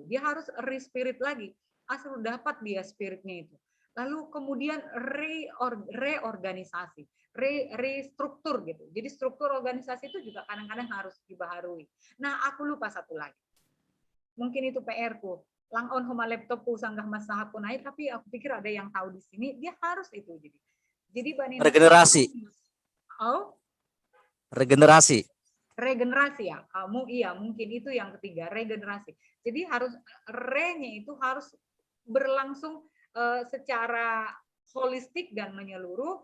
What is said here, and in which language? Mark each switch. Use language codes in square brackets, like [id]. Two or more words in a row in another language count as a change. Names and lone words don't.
[id] Dia harus re-spirit lagi. Asal dapat dia spiritnya itu. Lalu kemudian reorganisasi, restruktur gitu. Jadi struktur organisasi itu juga kadang-kadang harus dibaharui. Nah, aku lupa satu lagi. Mungkin itu PR-ku. [bts] Lang-on homa [id] laptopku sanggah masalah pun naik, tapi aku pikir ada yang tahu di sini, dia harus itu. Jadi regenerasi. Oh? Regenerasi. Regenerasi ya. Iya, mungkin itu yang ketiga, regenerasi. Jadi harus re-nya itu harus berlangsung secara holistik dan menyeluruh.